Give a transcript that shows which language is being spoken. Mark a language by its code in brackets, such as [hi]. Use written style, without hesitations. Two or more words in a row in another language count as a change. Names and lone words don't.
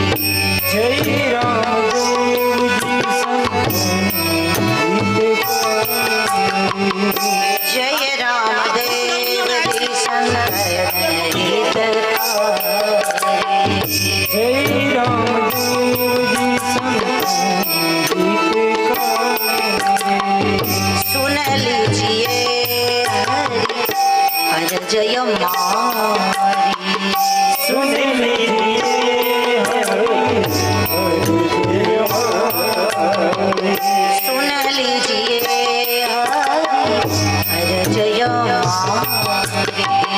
[gu] જય રામદેવજી જય રામદેવજી સંતન હિતકારી, જય રામદેવજી [hi] सुन लीजिए हर जय मारी, सुन लीजिए सुन लीजिए हर जय मारी,